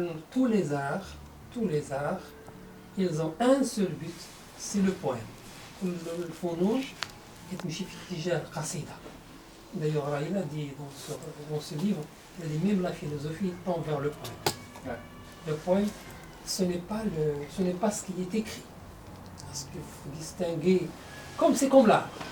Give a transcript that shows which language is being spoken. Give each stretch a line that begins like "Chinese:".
French: Tous les arts, ils ont un seul but, c'est le poème.
Arabic: الفنون كتمشي في اتجاه القصيدة.
French: D'ailleurs, il a dit dans ce livre, il a dit même la philosophie tend vers le poème. Ouais. Le poème, ce n'est pas ce qui est écrit. Parce qu'il faut distinguer, c'est comme l'art.